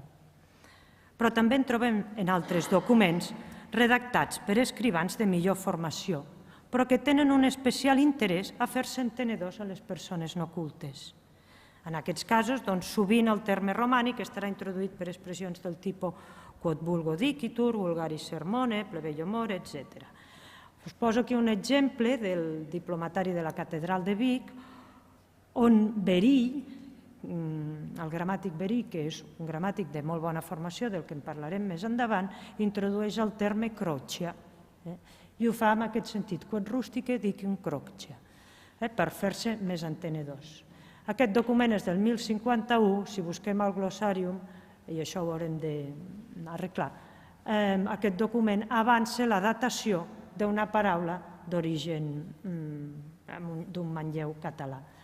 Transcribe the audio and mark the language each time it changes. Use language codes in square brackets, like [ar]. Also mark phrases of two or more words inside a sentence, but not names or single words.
[ca] Però també en trobem en altres documents redactats per escrivans de millor formació, però que tenen un especial interès a fer-se entenedors a les persones no cultes. En aquests casos, sovint el terme romànic estarà introduït per expressions del tipus [la] quod vulgo dicitur, vulgaris sermone, plebeio more, [ca] etc. Us poso aquí un exemple del diplomatari de la Catedral de Vic, on Verí, el gramàtic Verí, que és un gramàtic de molt bona formació, del que en parlarem més endavant, introdueix el terme croccia, i ho fa en aquest sentit, [la] quod rustice dicium croccia, [ca] per fer-se més entenedors. Aquest document és del 1051, si busquem el glossàrium, i això ho haurem d'arreglar, aquest document avança la datació d'una paraula d'origen d'un manlleu català.